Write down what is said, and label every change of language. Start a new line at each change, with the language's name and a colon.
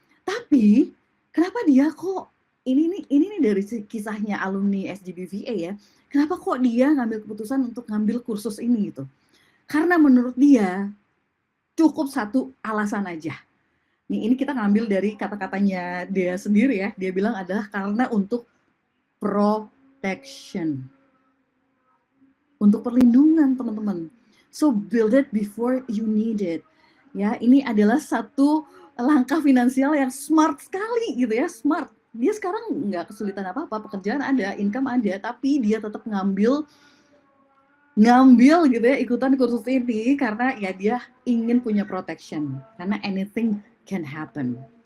Indonesian: Tapi kenapa dia kok ini nih dari kisahnya alumni SGBVA ya, kenapa kok dia ngambil keputusan untuk ngambil kursus ini gitu? Karena menurut dia cukup satu alasan aja. Ini kita ngambil dari kata-katanya dia sendiri ya. Dia bilang adalah karena untuk protection. Untuk perlindungan teman-teman.
English: So build it before you need it.
Indonesian: Ya, ini adalah satu langkah finansial yang smart sekali gitu ya, smart. Dia sekarang nggak kesulitan apa-apa, pekerjaan ada, income ada, tapi dia tetap ngambil gitu ya, ikutan kursus ini karena ya dia ingin punya protection. Karena
English: anything can happen.